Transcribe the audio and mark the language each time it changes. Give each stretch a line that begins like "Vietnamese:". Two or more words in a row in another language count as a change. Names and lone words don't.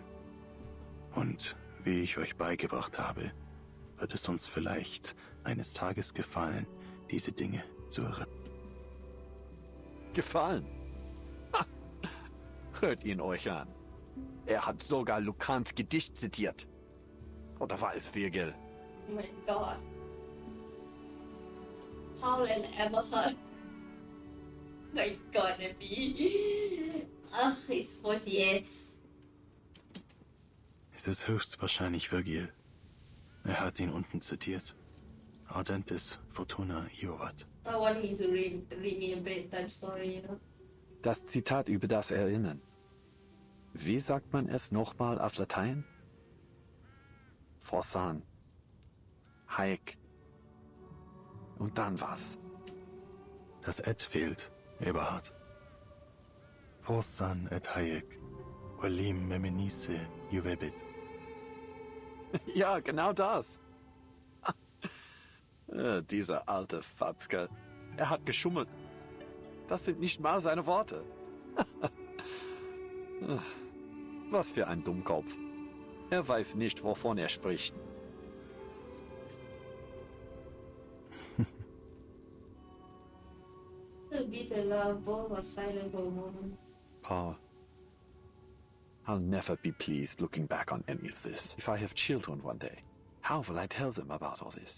German: Und wie ich euch beigebracht habe, wird es uns vielleicht eines Tages gefallen, diese Dinge zu erinnern. Gefallen? Ha! Hört ihn euch an. Er hat sogar Lucans Gedicht zitiert. Oder war es Virgil?
English: Oh my god. Paul and Eberhard. My god, Nebby. Ach, his voice, yes.
German: Es ist höchstwahrscheinlich Virgil. Er hat ihn unten zitiert.
Latin: Ardentis Fortuna Iovat.
English: I want him to read me a bedtime story, you know.
German: Das Zitat über das Erinnern. Wie sagt man es nochmal auf Latein?
Latin: Forsan. Haec.
German: Und dann was? Das Et fehlt, Eberhard.
Latin: Forsan et haec. Olim memenisse juvebit.
German: Ja, genau das. Dieser alte Fatzke. Er hat geschummelt. Das sind nicht mal seine Worte. Was für ein Dummkopf. Er weiß nicht, wovon er spricht.
English: The bitter love, both were silent for a moment. Paul, I'll never be pleased looking back on any of this. If I have children one day, how will I tell them about all this?